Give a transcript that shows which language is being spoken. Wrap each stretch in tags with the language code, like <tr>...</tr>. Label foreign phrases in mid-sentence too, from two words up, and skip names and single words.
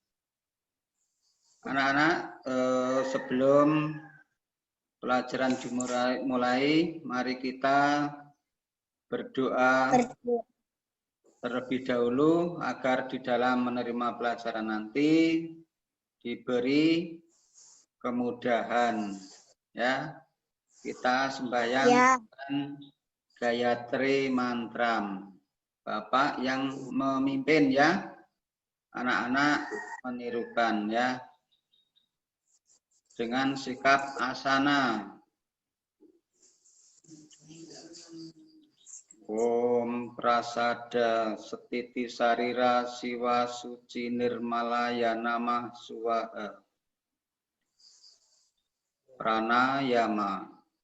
<id>Anak-anak, sebelum pelajaran dimulai, mari kita berdoa terlebih dahulu agar di dalam menerima pelajaran nanti diberi kemudahan ya. Kita sembahyang Gayatri Mantram. Bapak yang memimpin ya, anak-anak menirukan ya dengan sikap asana.</id> <sa>Om Prasada Setiti Sarira Siwa Suci Nirmalaya Namah Swaha.</sa> <id>Pranayama.</id>